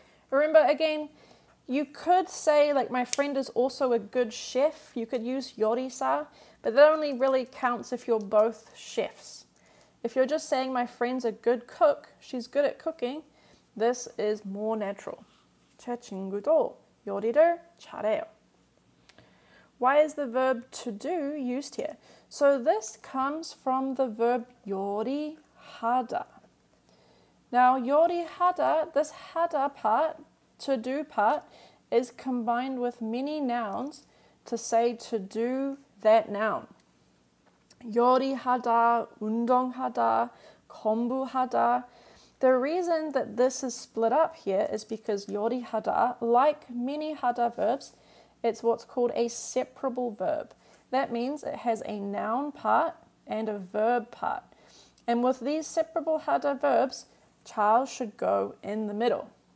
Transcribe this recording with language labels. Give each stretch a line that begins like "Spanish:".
English: Remember, again, you could say, like, my friend is also a good chef. You could use yorisa, but that only really counts if you're both chefs. If you're just saying my friend's a good cook, she's good at cooking, this is more natural.
Korean: 제 친구도 요리를 잘해요.
English: Why is the verb to do used here? So this comes from the verb 요리하다. Now, 요리하다, this 하다 part, to do part, is combined with many nouns to say to do that noun.
Korean: 요리하다, 운동하다, 공부하다.
English: The reason that this is split up here is because 요리하다, like many 하다 verbs, it's what's called a separable verb. That means it has a noun part and a verb part. And with these separable 하다 verbs, 잘 should go in the middle.